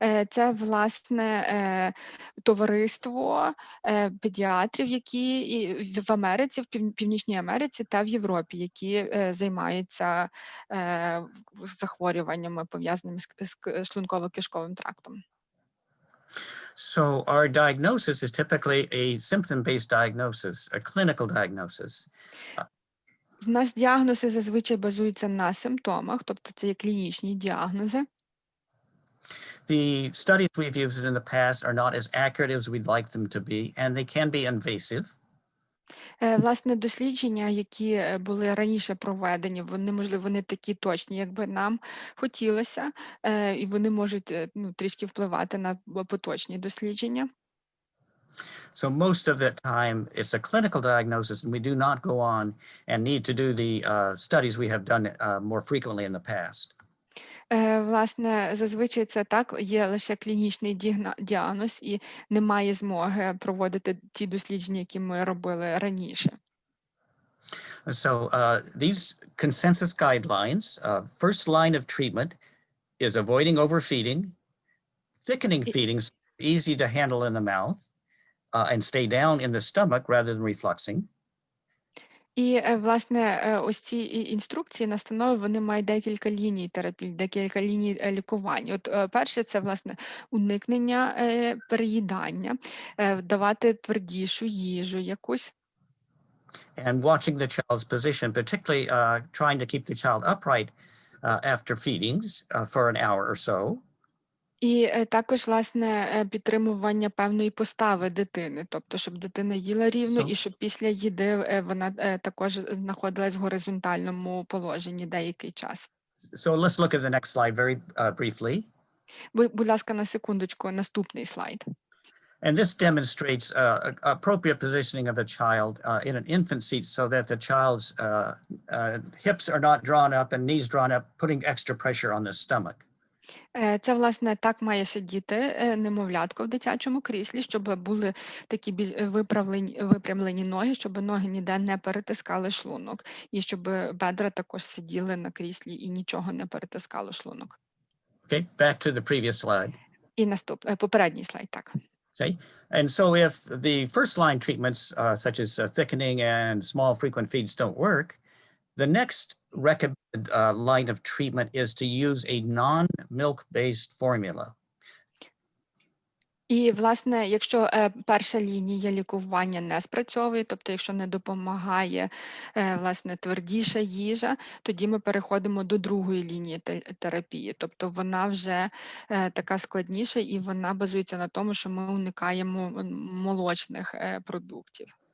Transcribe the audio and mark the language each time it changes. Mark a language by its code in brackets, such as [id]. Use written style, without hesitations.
[uk] Це, власне, товариство педіатрів, які в Америці, в Північній Америці та в Європі, які займаються захворюваннями, пов'язаними з шлунково-кишковим трактом. [en] So our diagnosis is typically a symptom-based diagnosis, a clinical diagnosis. [uk] В нас діагнози зазвичай базуються на симптомах, тобто це є клінічні діагнози. [en] The studies we've used in the past are not as accurate as we'd like them to be, and they can be invasive. [uk] Власне, дослідження, які були раніше проведені, вони, можливо, не такі точні, як би нам хотілося, і вони можуть трішки впливати на поточні дослідження. [en] So most of the time, it's a clinical diagnosis, and we do not go on and need to do the studies we have done more frequently in the past. [uk] Власне, зазвичай це так, є лише клінічний діагноз і немає змоги проводити ті дослідження, які ми робили раніше. [en] So these consensus guidelines, first line of treatment is avoiding overfeeding, thickening feedings, easy to handle in the mouth, and stay down in the stomach rather than refluxing. [uk] І, власне, ось ці інструкції, настанови, вони мають декілька ліній терапії, декілька ліній лікування. От перше, це, власне, уникнення переїдання, давати твердішу їжу якусь. [en] And watching the child's position, particularly trying to keep the child upright after feedings for an hour or so. [uk] І також, власне, підтримування певної постави дитини, тобто, щоб дитина їла рівно і щоб після їди вона також знаходилась в горизонтальному положенні деякий час. [en] So let's look at the next slide very briefly. [uk] Будь ласка, на секундочку, наступний слайд. [en] And this demonstrates appropriate positioning of a child in an infant seat so that the child's hips are not drawn up and knees drawn up, putting extra pressure on the stomach. [uk] Це, власне, так має сидіти немовлятко в дитячому кріслі, щоб були такі випрямлені ноги, щоб ноги ніде не перетискали шлунок, і щоб бедра також сиділи на кріслі і нічого не перетискало шлунок. [en] Okay, back to the previous slide. [uk] І попередній слайд, так. [en] Okay, and so if the first line treatments, such as thickening and small frequent feeds don't work, the next recommended line of treatment is to use a non-milk-based formula. [uk] І, власне, якщо перша лінія лікування не спрацьовує, тобто якщо не допомагає, власне, твердіша їжа, тоді ми переходимо до другої лінії терапії. Тобто вона вже така складніша і вона базується на тому, що ми уникаємо молочних продуктів.